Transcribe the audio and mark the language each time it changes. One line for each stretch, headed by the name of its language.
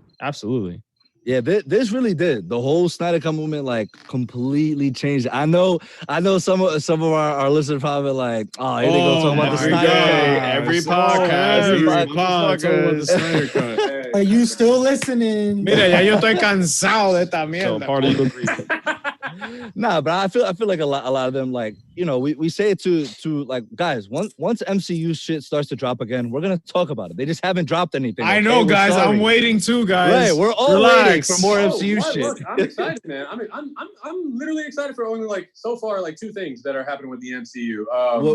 English: Absolutely. Yeah, this really did. The whole Snyder Cut movement like completely changed. I know some of our listeners probably like, oh, here they go talking about the Snyder Cut. Every podcast. The Snyder Cut. Are you still listening?
Spanish: Mira, ya yo estoy cansado de esta mierda.
English: So, part of the Nah, but I feel like a lot of them, like, you know, we say it to like, guys, once MCU shit starts to drop again, we're gonna talk about it. They just haven't dropped anything. I know, guys. I'm waiting too, guys. Right, we're all waiting for more MCU shit. Look, I'm excited, man. I mean, I'm literally excited for only like so far like two things that are happening with the MCU.